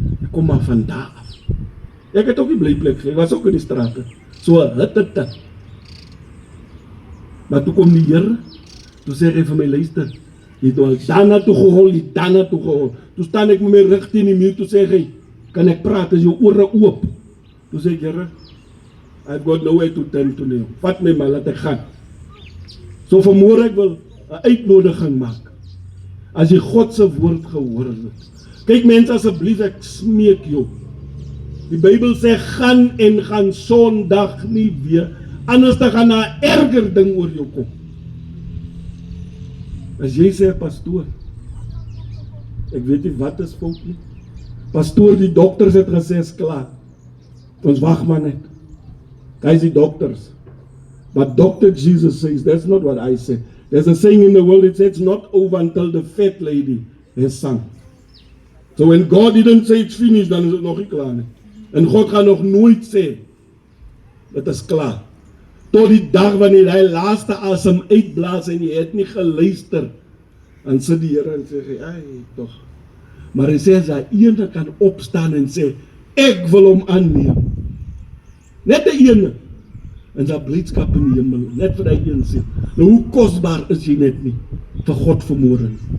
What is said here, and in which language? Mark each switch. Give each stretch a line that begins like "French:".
Afrikaans: Ek kom al van daar af. Ek het ook nie blyplek, ek was ook in die strate. So, hitte. Maar toe kom die Here, toe sê hy vir my, luister, jy het al daarna toe gehol, toe staan ek met my rug teen die muur, toe sê hy, kan ek praat, is jou ore oop? Toe sê ek, Here,
English: I've got no way to turn to now.
Afrikaans: Vat my maar, laat ek gaan. So vanmôre ek wil 'n uitnodiging maak. As jy God se woord gehoor het. Kyk mense, asseblief, ek smeek jou. Die Bybel sê, gaan Sondag nie weer, anders dan gaan 'n erger ding oor jou kom. As jy sê, pastoor, ek weet nie wat is fout nie. Pastoor, die dokters het gesê, is klaar. Ons wag maar net. Guys, die doctors.
English: But Dr. Jesus says, that's not what I said. There's a saying in the world, it says, it's not over until the fat lady has sung. So when God didn't say it's finished,
Afrikaans: dan is het nog nie klaar nie. En God gaan nog nooit sê, dit is klaar. Tot die dag wanneer hy laaste asem uitblaas en jy het nie geluister, dan sit die Here en sê, ai, toch. Maar hy sê, as hy ene kan opstaan en sê, ek wil hom aanneem. Net die ene. En sy blydskap in die hemel, net vir die een sê. Nou hoe kosbaar is jy net nie, vir God vanmôre.